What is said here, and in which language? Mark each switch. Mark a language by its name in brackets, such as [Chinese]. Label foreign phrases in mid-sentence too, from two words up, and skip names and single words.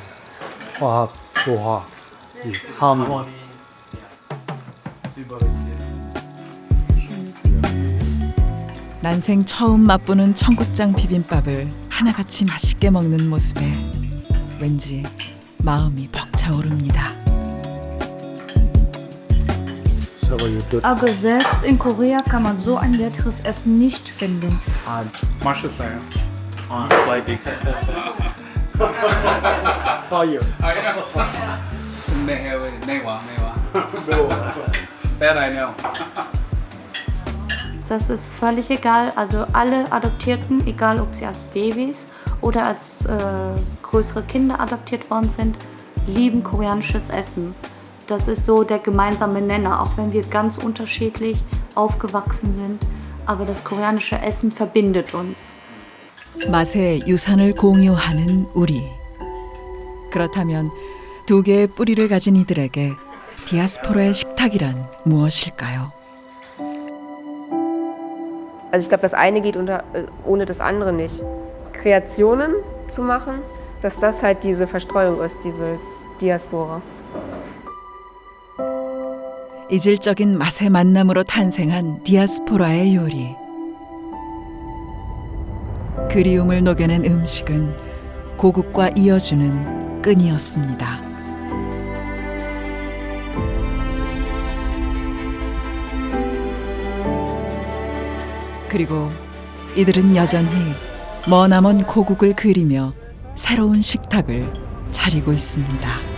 [Korean] 화합, 조화, 이 함. 난생 처음 맛보는 청국장 비빔밥을 하나같이 맛있게 먹는 모습에 왠지 마음이 벅차오릅니다. [German] Aber selbst in Korea kann man so ein leckeres Essen nicht finden. [Korean] 맛있어요. [German] Das ist völlig egal. Also alle Adoptierten, egal ob sie als Babys oder als größere Kinder adoptiert worden sind, lieben koreanisches Essen. Das ist so der gemeinsame Nenner, auch wenn wir ganz unterschiedlich aufgewachsen sind. Aber das koreanische Essen verbindet uns. [Korean] 맛의 유산을 공유하는 우리. 그렇다면 두 개의 뿌리를 가진 이들에게 디아스포라의 식탁이란 무엇일까요? [German] Also ich glaube, das eine geht ohne das andere nicht. Kreationen zu machen, dass das halt diese Verstreuung ist, diese Diaspora. [Korean] 이질적인 맛의 만남으로 탄생한 디아스포라의 요리. 그리움을 녹여낸 음식은 고국과 이어주는 끈이었습니다. 그리고 이들은 여전히 머나먼 고국을 그리며 새로운 식탁을 차리고 있습니다.